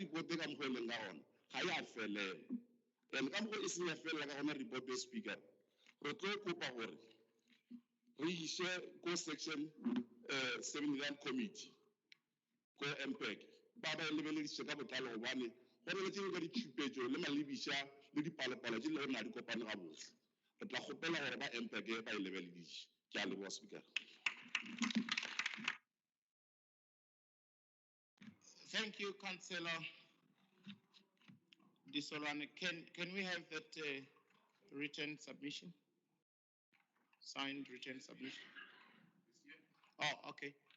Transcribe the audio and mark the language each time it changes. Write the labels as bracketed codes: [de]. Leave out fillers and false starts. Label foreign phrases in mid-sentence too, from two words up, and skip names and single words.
[nso] ripote ka mokgwa e leng ka gona ga e a felela and ka mokgwa e seng ya felela ka gona report e speakera re tlo kopa gore re ise ko [en] section 7 committee [nso] ko MPEC ba ba lebeleditše ka botlalo gobane go na le tse ka ditšhupetšo le malebiša le dipalopalo tše le gore na di kopane ga botlhe re tla kgopela gore ba MPEC ba e lebeleditše ke a leboga speaker. [en] Thank you, Councillor Disolwane. Can we have that written submission? Signed written submission? Oh, okay.